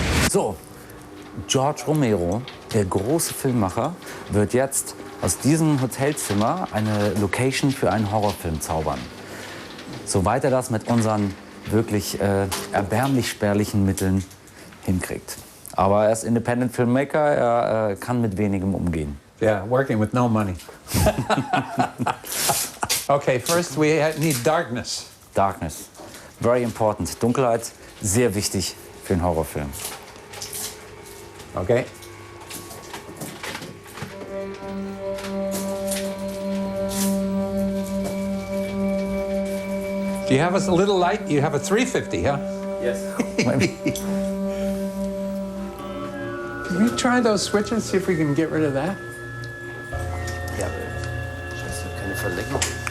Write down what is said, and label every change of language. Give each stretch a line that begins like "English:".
German: So, George Romero, der große Filmemacher, wird jetzt aus diesem Hotelzimmer eine Location für einen Horrorfilm zaubern. Soweit er das mit unseren wirklich erbärmlich spärlichen Mitteln hinkriegt. Aber er ist Independent Filmmaker, er kann mit wenigem umgehen.
English: Yeah, working with no money. Okay, first we need darkness. Darkness. Very important.
German: Dunkelheit, sehr wichtig für einen Horrorfilm.
English: Okay. Do you have a little light? You have a 350, huh? Yes. Can you try those switches, see if we can get rid of that?
German: Ja, scheiße, keine Verlegung.